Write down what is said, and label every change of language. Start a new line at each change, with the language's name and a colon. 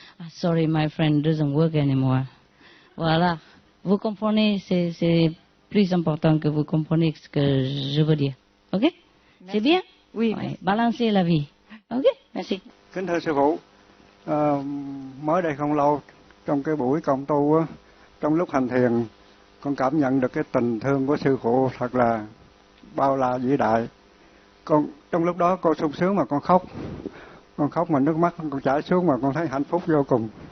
English: Sorry, my friend doesn't work anymore.
French: Voilà. Vous comprenez, c'est plus important que vous compreniez ce que je veux dire. OK? Merci. C'est bien? Oui. Ouais. Balancer la vie. OK? Merci.
Vietnamese: Kính thưa sư phụ, mới đây không lâu trong cái buổi cộng tu á, trong lúc hành thiền, con cảm nhận được cái tình thương của sư phụ thật là bao la vĩ đại. Con trong lúc đó con sung sướng mà con khóc mà nước mắt con chảy xuống mà con thấy hạnh phúc vô cùng.